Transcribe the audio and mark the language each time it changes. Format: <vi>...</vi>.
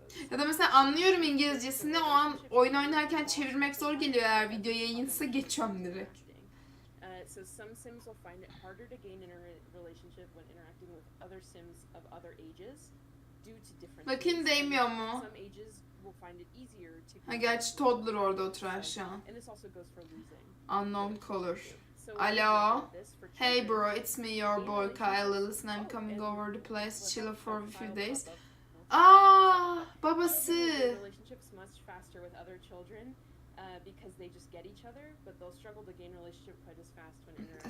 <tr>Ya da mesela anlıyorum İngilizcesini, o an oyun oynarken çevirmek zor geliyor, eğer video yayınsa geçiyorum direkt.</tr> <en>So some sims will find it harder to gain in a relationship when interacting with other sims of other ages due to different.</en> <tr>Bakayım değmiyor mu?</tr> <en>Some ages will find it easier to.</en> <tr>Ha gerçi toddler orada oturan şu an.</tr> <en>And this also goes for losing. Unknown color. Alo. Hey bro, it's me, your boy Kyle. Listen, I'm coming over the place, chill for a few days.</en> <tr>Aa, babası.</tr> <en>Relationships much faster with other children. Because they just get each other, but they'll struggle to gain relationship quite as fast when interacting.</en>